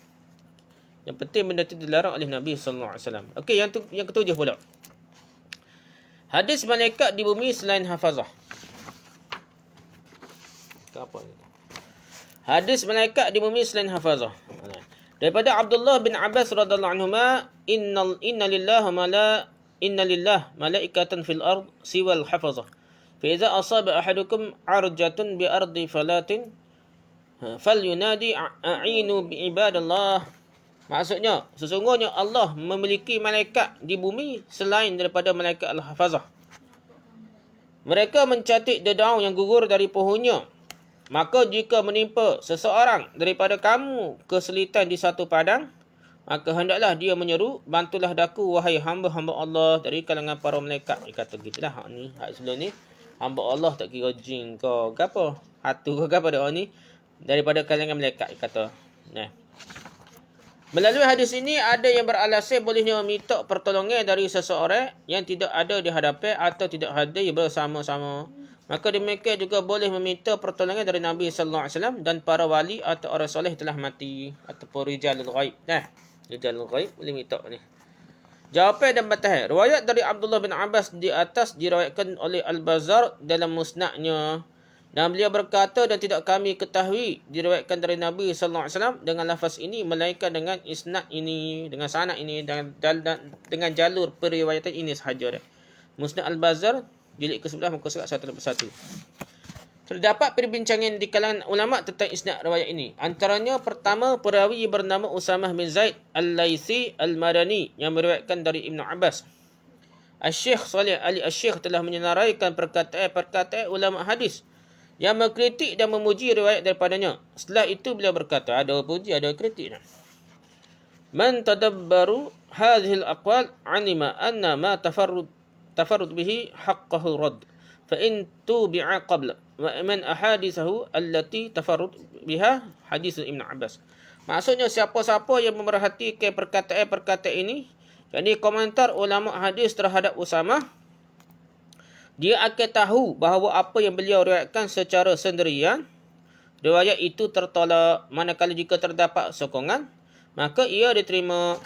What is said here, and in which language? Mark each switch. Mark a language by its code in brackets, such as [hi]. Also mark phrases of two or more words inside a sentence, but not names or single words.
[ms] Yang penting benda tu dilarang oleh Nabi [ar] صلى الله عليه وسلم. [ms] Okey, yang ketujuh pula. Hadis malaikat di bumi selain hafazah. Apa ni? Hadis malaikat di bumi selain hafazah. [ar] Daripada Abdullah bin Abbas رضي الله عنهما إن لله ملائكة في الأرض سوى الحفظة. فإذا أصاب أحدكم عرجة بأرض فلات فلينادي أعينوا بعباد الله. [ms] Maksudnya, sesungguhnya Allah memiliki malaikat di bumi selain daripada malaikat Al-Hafazah. Mereka mencatat dedaunan yang gugur dari pohonnya. Maka jika menimpa seseorang daripada kamu kesulitan di satu padang, maka hendaklah dia menyeru, bantulah daku wahai hamba-hamba Allah dari kalangan para malaikat. Dia kata gitulah. Ni sebelum ni hamba Allah tak kira jin ke apa, hatu ke apa dah ni, daripada kalangan malaikat kata. Nah. Melalui hadis ini ada yang beralasan bolehnya meminta pertolongan dari seseorang yang tidak ada di hadapan atau tidak hadir bersama-sama. Maka demikian juga boleh meminta pertolongan dari Nabi [ar] صلى الله عليه وسلم [ms] dan para wali atau orang soleh telah mati ataupun [ar] رجال الغيب. [ms] Nah, [ar] رجال الغيب [ms] boleh minta ni. Jawapan dan batahan. Riwayat dari Abdullah bin Abbas di atas diriwayatkan oleh Al-Bazzar dalam musnadnya. Dan beliau berkata, dan tidak kami ketahui diriwayatkan dari Nabi [ar] صلى الله عليه وسلم [ms] dengan lafaz ini melainkan dengan isnad ini, dengan sanad ini dan dengan jalur periwayatan ini sahaja. Musnad Al-Bazzar jilid ke-11 muka surat 181. Terdapat perbincangan di kalangan ulama tentang isnad riwayat ini. Antaranya pertama, perawi bernama Usamah bin Zaid Al-Laitsi Al-Madani yang meriwayatkan dari Ibnu Abbas. Al-Syekh Salih Ali Al-Syekh telah menyenaraikan perkataan ulama hadis yang mengkritik dan memuji riwayat daripadanya. Setelah itu beliau berkata, ada puji ada kritik. [ar] من تدبر هذه الأقوال علم أن ما تفرد به حقه الرد فإن توبع قبل ومن أحاديثه التي تفرد بها حديث ابن عباس. [ms] Maksudnya siapa-siapa yang memerhatikan perkataan-perkataan ini, jadi komentar ulama hadis terhadap Usamah, dia akan tahu bahawa apa yang beliau riwayatkan secara sendirian, riwayat itu tertolak. Manakala jika terdapat sokongan, maka ia diterima.